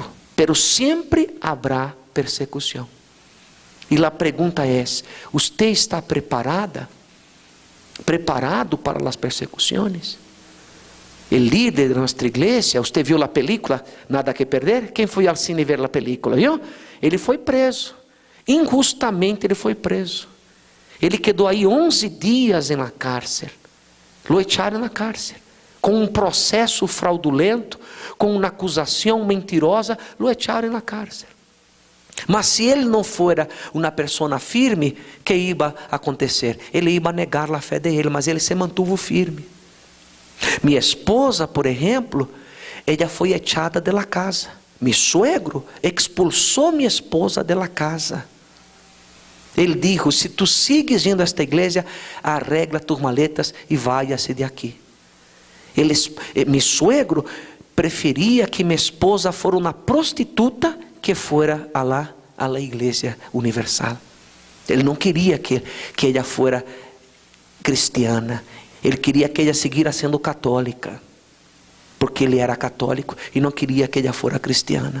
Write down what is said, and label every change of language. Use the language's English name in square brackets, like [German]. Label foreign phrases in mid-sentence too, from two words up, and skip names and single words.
[Portuguese] Pero sempre haverá persecução. E a pergunta é: você está preparado para as persecuções? O líder de nossa igreja, você viu a película Nada que Perder? Quem foi ao cine ver a película? Viu? Ele foi preso. Injustamente ele foi preso. Ele quedou aí 11 dias na cárcel. Lo echaram na cárcel. Com um processo fraudulento, com uma acusação mentirosa, lo echaram na cárcel. Mas se ele não fora uma pessoa firme, que ia acontecer? Ele ia negar a fé dele, mas ele se mantuvo firme. Minha esposa, por exemplo, ela foi echada [Spanish] de la casa. Mi suegro [Portuguese] expulsou minha esposa [Spanish] de la casa. [Portuguese] Ele disse: se tu sigues indo a esta igreja, [Spanish] arregla tus maletas e váyase de aqui. Mi suegro [Portuguese] preferia que minha esposa fosse uma prostituta que fora [Spanish] a la [Portuguese] igreja universal. Ele não queria que ela fosse cristiana. Ele queria que ela seguira sendo católica, porque ele era católico e não queria que ela fosse cristiana.